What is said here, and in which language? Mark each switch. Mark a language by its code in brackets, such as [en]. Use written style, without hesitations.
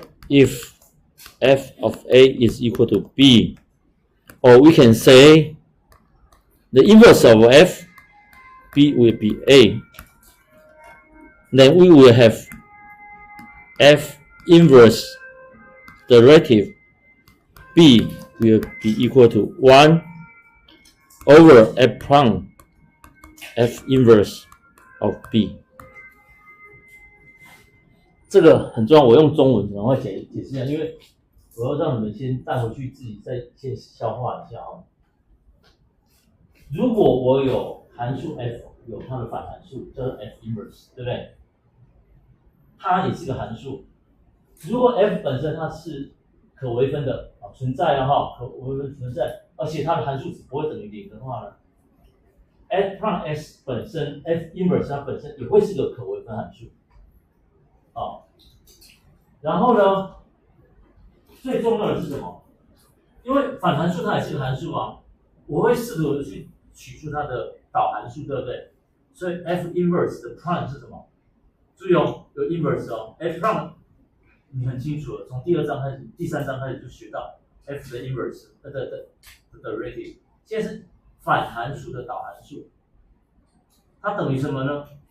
[en] if f of a is equal to b, or we can say the inverse of f, b will be a, then we will have f inverse derivative b will be equal to 1 over f prime f inverse of b。 [zh] 这个很重要，我用中文然后解释一下，因为我要让你们先带回去自己再先消化一下哦。如果我有函数 f 有它的反函数叫做 f inverse， 对不对？它也是个函数。如果 f 本身它是可微分的存在的哈，可微分存在，而且它的函数值不会等于0的话呢 ，f prime s 本身 f inverse 它本身也会是个可微分函数。然后呢，最重要的是什么？因为反函数它也是个函数啊，我会试图的去取出它的导函数，对不对？所以 f inverse 的 prime 是什么？注意哦，有 inverse 哦 ，f prime 你很清楚了，从第二章开始、第三章开始就学到 f 的 inverse 的 derivative， 现在是反函数的导函数，它等于什么呢？